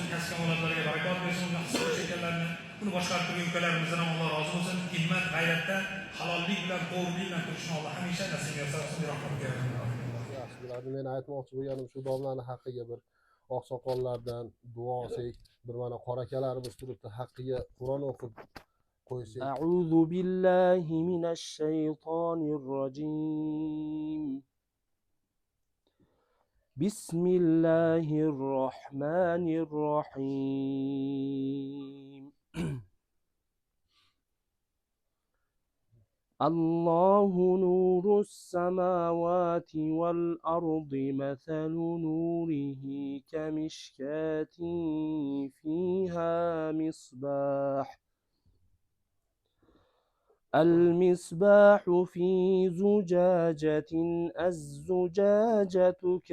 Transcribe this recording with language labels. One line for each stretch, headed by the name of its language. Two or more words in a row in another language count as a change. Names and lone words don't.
Uzbek: Kasb-kamolotlarga barakot bersin. Ular his ekanlarni, buni boshqarib turgan ukalarimizdan ham Alloh rozi bo'lsin. Himmat, g'ayratda, halollik bilan, to'g'rilik bilan turishni Alloh hamisha nasib etsin. Rahmatga. Men aytmoqchi bo'lganim shu domlaning haqqiga bir oqsoqollardan duo olsak, bir mana qora akalarimiz turibdi, haqqiga Qur'on o'qib qo'ysak.
Arabic: أعوذ بالله من الشيطان الرجيم. بسم الله الرحمن الرحيم. الله نور السماوات والأرض مثل نوره كمشكاة فيها مصباح المصباح في زجاجة الزجاجة